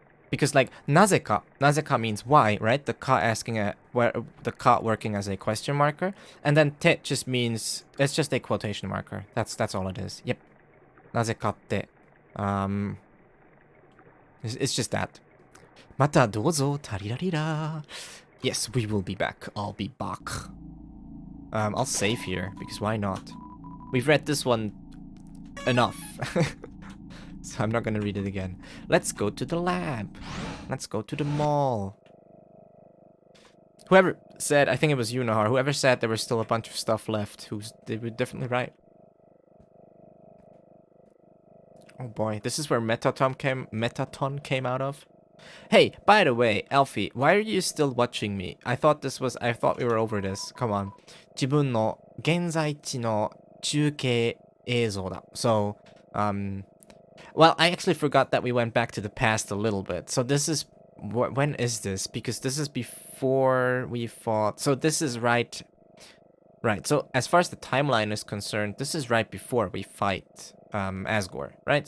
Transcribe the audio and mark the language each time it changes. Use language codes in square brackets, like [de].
[en] Because like nazeka means why, right? The ka the ka working as a question marker, and then te just means it's just a quotation marker. That's all it is. Yep. [ja] なぜかって [en] it's just that. [ja] またどうぞタリラリラ. [en] Yes, we will be back. I'll be back. I'll save here because why not? We've read this one enough. So I'm not gonna read it again. Let's go to the lab. Let's go to the mall. Whoever said, I think it was you, Nahar, whoever said there was still a bunch of stuff left, they were definitely right. Oh boy, this is where Metaton came out of. Hey, by the way, Alfie, why are you still watching me? I thought we were over this. Come on. [ja] 自分の現在地の中継映像だ. [en] So, well, I actually forgot that we went back to the past a little bit. So this is, when is this? Because this is before we fought. So this is right. So as far as the timeline is concerned, this is right before we fight Asgore, right?